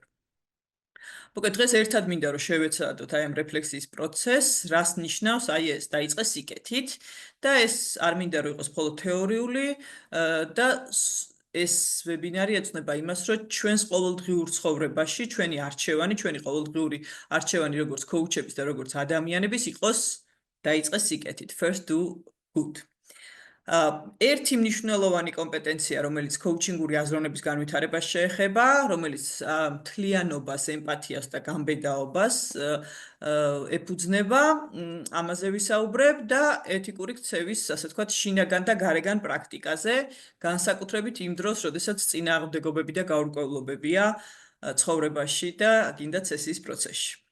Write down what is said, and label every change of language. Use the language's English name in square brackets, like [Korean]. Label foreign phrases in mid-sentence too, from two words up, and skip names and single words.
[Georgian] მოკლედ დღეს ერთად მინდა რომ შევეცადოთ აი ამ რეფლექსიის პროცესს, რას ნიშნავს აი ეს დაიწყეს სიკეთით და ეს არ მინდა რომ იყოს მხოლოდ თეორიული და ეს ვებინარი ეძღვნება იმას, რომ ჩვენს ყოველდღიურ ცხოვრებაში ჩვენი არჩევანი, ჩვენი ყოველდღიური არჩევანი როგორც კოუჩების და როგორც ადამიანების იყოს დაიწყეს სიკეთით. [English] First do good. [Georgian] ერთი მნიშვნელოვანი კომპეტენცია, რომელიც კოუჩინგური აზროვნების განვითარებას შეეხება, რომელიც მთლიანობას, ემპათიას და გამბედაობას ეფუძნება, ამაზე ვისაუბრებ და ეთიკური ქცევის, ასე ვთქვათ, შინაგან და გარეგან პრაქტიკაზე, განსაკუთრებით იმ დროს, როდესაც წინააღმდეგობები და გაურკვევლობებია ცხოვრებაში და გინდა ცესიის პროცესში.